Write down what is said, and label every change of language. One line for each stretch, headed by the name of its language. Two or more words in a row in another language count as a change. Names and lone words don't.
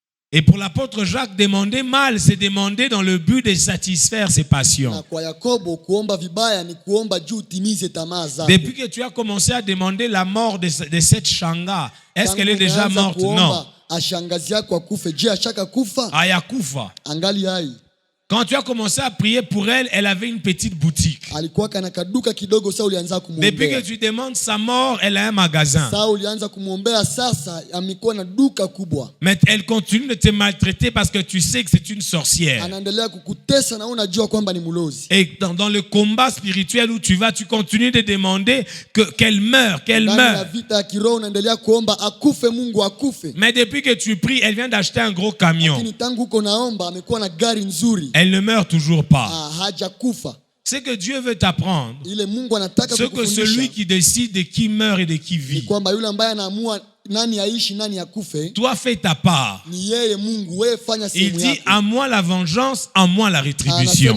French: Et pour l'apôtre Jacques, demander mal, c'est demander dans le but de satisfaire ses
Swahili: Na
French: passions.
Swahili: kwa Yakobo kuomba vibaya ni kuomba juu utimize tamaa zako.
French: Depuis que tu as commencé à demander la mort de cette Shanga, est-ce qu'elle est déjà morte? Non.
Swahili: Ashangazi yako akufe. Je, ashaka kufa? Ayakufa. Angali hai.
French: Quand tu as commencé à prier pour elle, elle avait une petite boutique.
Swahili: Alikuwa kana kaduka kidogo, sasa ulianza
French: Depuis que
Swahili: kumuombea.
French: tu demandes sa mort, elle a un magasin.
Swahili: Sasa ulianza kumuombea, sasa amekuwa na duka kubwa.
French: Mais elle continue de te maltraiter parce que tu sais que c'est une sorcière.
Swahili: Anaendelea kukutesa na unajua kwamba ni mlozi.
French: Et dans le combat spirituel où tu vas, tu continues de demander qu'elle meure, qu'elle
Swahili: Ndani ya
French: meure.
Swahili: vita ya kiroho unaendelea kuomba akufe, Mungu akufe.
French: Mais depuis que tu pries, elle vient d'acheter un gros camion.
Swahili: Lakini tangu uko naomba amekuwa na gari nzuri.
French: Elle ne meurt toujours pas.
Swahili: Hajakufa.
French: C'est que Dieu veut t'apprendre.
Swahili: Ile Mungu anataka
French: Ce que
Swahili: kukufundisha
French: celui qui décide de qui meurt et de qui
Swahili: ni
French: vit.
Swahili: kwamba yule ambaye anaamua nani aishi nani akufe
French: Toi, fais ta part.
Swahili: ni yeye Mungu. Wewe fanya
French: Il
Swahili: sehemu
French: dit,
Swahili: yako.
French: à moi la vengeance, à moi la rétribution.